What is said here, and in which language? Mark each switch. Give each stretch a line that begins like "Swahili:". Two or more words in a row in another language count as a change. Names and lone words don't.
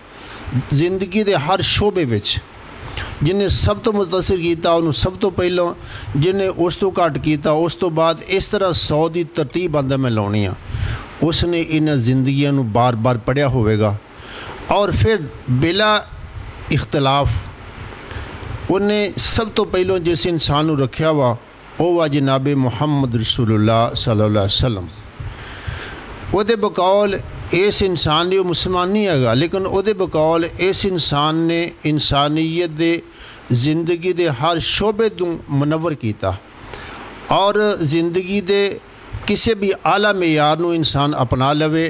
Punjabi: ਜ਼ਿੰਦਗੀ ਦੇ ਹਰ ਸ਼ੋਬੇ ਵਿੱਚ ਜਿਹਨੇ ਸਭ ਤੋਂ ਮੁਤਅਸਰ ਕੀਤਾ ਉਹਨੂੰ ਸਭ ਤੋਂ ਪਹਿਲਾਂ, ਜਿਹਨੇ ਉਸ ਤੋਂ ਘੱਟ ਕੀਤਾ ਉਸ ਤੋਂ ਬਾਅਦ, ਇਸ ਤਰ੍ਹਾਂ 100 ਦੀ ਤਰਤੀਬ ਆਂਦਾ ਮੈਂ ਲਾਉਣੀ ਆ। ਉਸ ਨੇ ਇਹਨਾਂ ਜ਼ਿੰਦਗੀਆਂ ਨੂੰ ਬਾਰ-ਬਾਰ ਪੜ੍ਹਿਆ ਹੋਵੇਗਾ ਔਰ ਫਿਰ ਬਿਲਾ ਇਖਤਲਾਫ ਉਹਨੇ ਸਭ ਤੋਂ ਪਹਿਲਾਂ ਜਿਸ ਇਨਸਾਨ ਨੂੰ ਰੱਖਿਆ ਵਾ ਉਹ ਵਾ ਜਨਾਬ ਮੁਹੰਮਦ
Arabic: رسول الله صلى الله عليه وسلم.
Punjabi: ਉਹਦੇ ਬਕੌਲ ਇਸ ਇਨਸਾਨ ਦੀ, ਉਹ ਮੁਸਲਮਾਨ ਨਹੀਂ ਹੈਗਾ, ਲੇਕਿਨ ਉਹਦੇ ਬਕੌਲ ਇਸ ਇਨਸਾਨ ਨੇ ਇਨਸਾਨੀਅਤ ਦੇ ਜ਼ਿੰਦਗੀ ਦੇ ਹਰ ਸ਼ੋਬੇ ਨੂੰ ਮੁਨੱਵਰ ਕੀਤਾ ਔਰ ਜ਼ਿੰਦਗੀ ਦੇ ਕਿਸੇ ਵੀ ਆਲਾ ਮਿਆਰ ਨੂੰ ਇਨਸਾਨ ਅਪਣਾ ਲਵੇ।